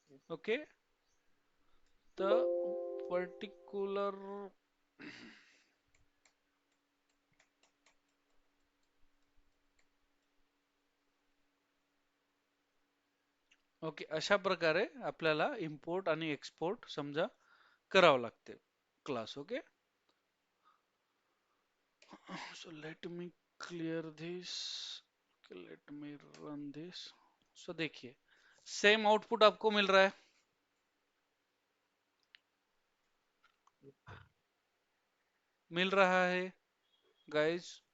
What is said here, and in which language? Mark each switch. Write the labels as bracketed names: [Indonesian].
[Marathi] Okay, तर particular, okay, अशा प्रकारे आपल्याला इम्पोर्ट आणि एक्सपोर्ट समजा करावं लागते class, okay. [English] So let me clear this, okay, let me run this. [Hindi] So देखिए सेम आउटपुट आपको मिल रहा है, मिल रहा है गाइस,